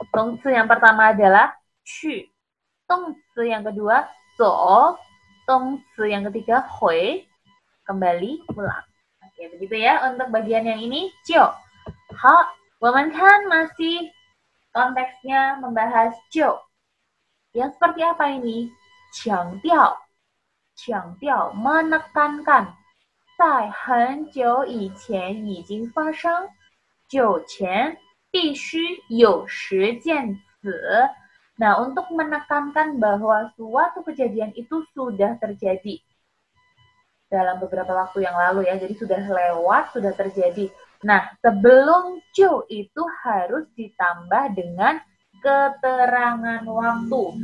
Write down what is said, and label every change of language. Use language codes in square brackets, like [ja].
[id] 动词yang pertama adalah 去. 动词yang kedua 走. 动词yang ketiga 回. Kembali pulang. Oke, begitu ya untuk bagian yang ini. [zh] 就. 好, 我们看 [id] masih konteksnya membahas 就. Yang seperti apa ini? 强调. [zh] 强调 [id] menekankan, [zh] 在很久以前已经发生，久前必须有时间词. [id] Nah, untuk menekankan bahwa suatu kejadian itu sudah terjadi dalam beberapa waktu yang lalu ya, jadi sudah lewat, sudah terjadi. Nah, sebelum 就 itu harus ditambah dengan keterangan waktu.